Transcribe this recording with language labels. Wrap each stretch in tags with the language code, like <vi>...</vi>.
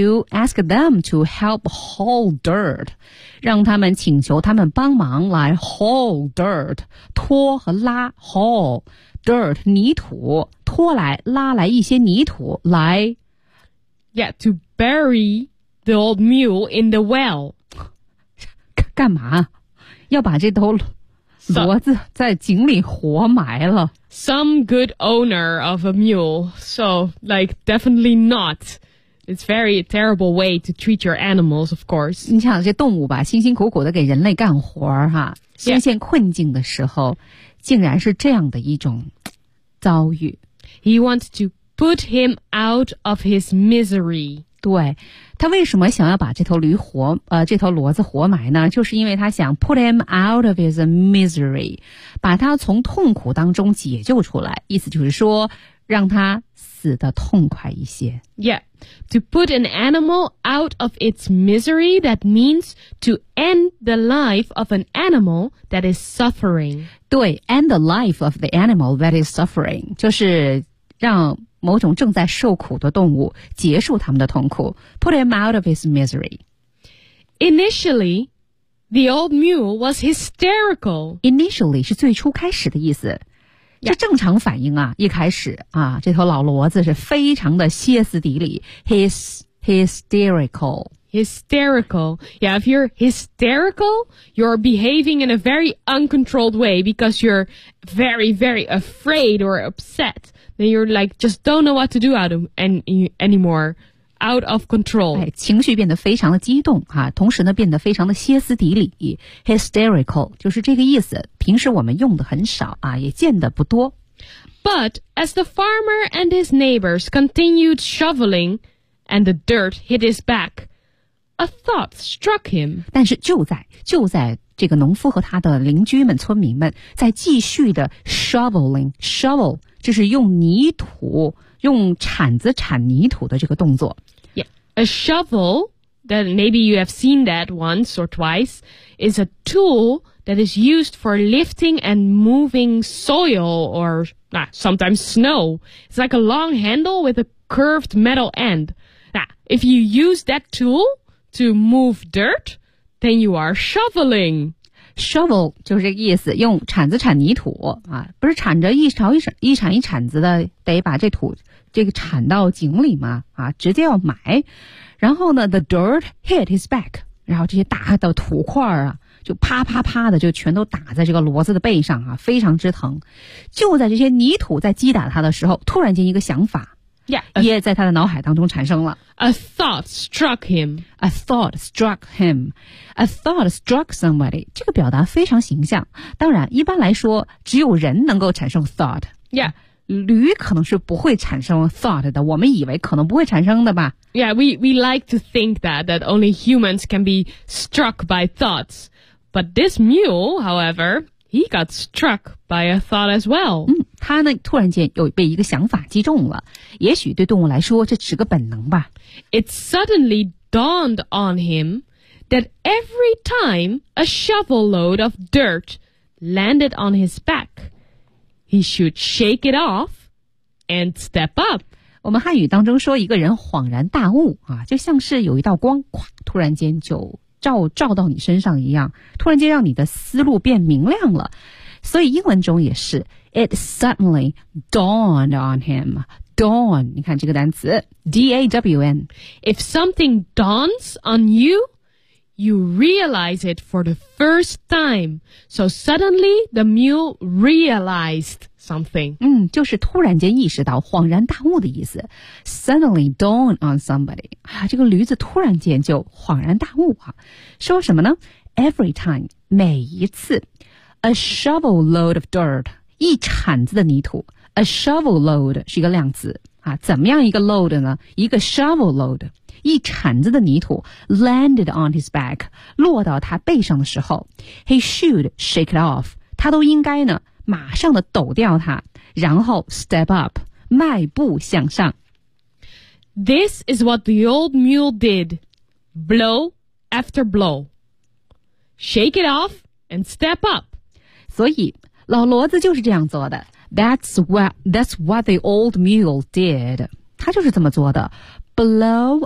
<en>Ask them to help haul dirt.</en> <zh>让他们请求他们帮忙来</zh> <en>haul dirt.</en> <zh>拖和拉</zh> <en>haul dirt,</en> <zh>泥土拖来拉来一些泥土来</zh> <en>Yeah, to bury the old mule in the well.</en> <zh>干嘛要把这头骡子在井里活埋了</zh> <en>Some good owner of a mule, so like definitely not. It's very terrible way to treat your animals, of course.</en> <zh>你想这动物吧辛辛苦苦的给人类干活哈深陷困境的时候、</zh> <en>yeah.</en> <zh>竟然是这样的一种遭遇</zh> <en>He wants to put him out of his misery.</en> <zh>对他为什么想要把这头驴活这头骡子活埋呢就是因为他想</zh> <en>put him out of his misery,</en> <zh>把他从痛苦当中解救出来意思就是说让它死得痛快一些。</zh> <en>Yeah, to put an animal out of its misery, that means to end the life of an animal that is suffering.</en> <zh>对 ,</zh> <en>end the life of the animal that is suffering,</en> <zh>就是让某种正在受苦的动物结束他们的痛苦。</zh> <en>Put him out of his misery. Initially, the old mule was hysterical.</en> <zh>Initially 是最初开始的意思。这正常反应啊，一开始啊，这头老骡子是非常的歇斯底里。</zh> <en>Hysterical. Hysterical. Yeah, if you're hysterical, you're behaving in a very uncontrolled way because you're very, very afraid or upset. Then you're like, just don't know what to do out of anymore. Out of control.</en> <zh>哎，情绪变得非常的激动啊，同时呢变得非常的歇斯底里。 Hysterical, 就是这个意思。平时我们用的很少啊，也见的不多。</zh> <en>But as the farmer and his neighbors continued shoveling and the dirt hit his back, a thought struck him.</en> <zh>但是就在这个农夫和他的邻居们村民们在继续的 shoveling, shovel, 就是用泥土用铲子铲泥土的这个动作。</zh> <en>Yeah, a shovel, that maybe you have seen that once or twice, is a tool that is used for lifting and moving soil or sometimes snow. It's like a long handle with a curved metal end. If you use that tool to move dirt, then you are shoveling.</en> <zh>Shovel 就是这个意思，用铲子铲泥土啊，不是铲着一勺一铲一铲一铲子的，得把这土这个铲到井里吗？啊，直接要埋。然后呢 ，</zh> <en>the dirt hit his back，</en> <zh>然后这些大的土块啊，就啪啪啪的就全都打在这个骡子的背上啊，非常之疼。就在这些泥土在击打他的时候，突然间一个想法</zh> <en>，yeah，</en> <zh>也在他的脑海当中产生了。</zh> <en>A thought struck him. A thought struck him. A thought struck somebody.</en> <zh>这个表达非常形象。当然，一般来说，只有人能够产生 thought.</zh> <en>Yeah.</en> <zh>驴可能是不会产生 thought 的。我们以为可能不会产生的吧。</zh> <en>Yeah, we like to think that only humans can be struck by thoughts. But this mule, however, he got struck by a thought as well.</en> <zh>他呢，突然间又被一个想法击中了。也许对动物来说，这只是个本能吧。</zh> <en>It suddenly dawned on him. That every time a shovel load of dirt landed on his back, he should shake it off and step up.</en> <zh>我们汉语当中说一个人恍然大悟啊，就像是有一道光，突然间就照到你身上一样，突然间让你的思路变明亮了。所以英文中也是 ，</zh> <en>it suddenly dawned on him.</en> <zh>Dawn, 你看这个单词 ，D-A-W-N.</zh> <en>If something dawns on you. You realize it for the first time. So suddenly, the mule realized something.</en> <zh>就是突然间意识到，恍然大悟的意思。</zh> <en>Suddenly dawn on somebody.</en> <zh>啊，这个驴子突然间就恍然大悟啊。说什么呢 ？</zh> <en>Every time,</en> <zh>每一次 ，</zh> <en>a shovel load of dirt,</en> <zh>一铲子的泥土。</zh> <en>A shovel load</en> <zh>是一个量词啊，怎么样一个 load 呢？一个 shovel load。一铲子的泥土</zh> <en>landed on his back</en> <zh>落到他背上的时候</zh> <en>he should shake it off</en> <zh>他都应该呢马上的抖掉它然后</zh> <en>step up</en> <zh>迈步向上</zh> <en>This is what the old mule did blow after blow shake it off and step up</en> <zh>所以老骡子就是这样做的</zh> <en>that's what the old mule did</en> <zh>他就是这么做的 blow</zh>